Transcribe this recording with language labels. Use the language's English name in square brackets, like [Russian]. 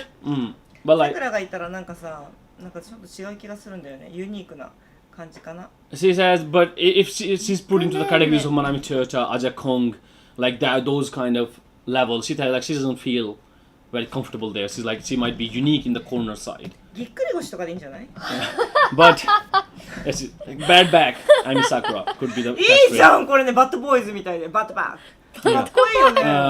[Japanese] さくらがいたらなんかさ、なんかちょっと違う気がするんだよね。ユニークな感じかな。 [English] She says, but if she's put into the categories of Manami Churcha, Aja Kong, like that, those kind of levels, she says like she doesn't feel very comfortable there. She's like she might be unique in the corner side. [Japanese] ぎっくり腰とかでいいんじゃない？ [English] But bad back, I'm Sakura could be the [Japanese] いいじゃんこれね、バッドボーイズみたいでバッドバック。かっこいいよね。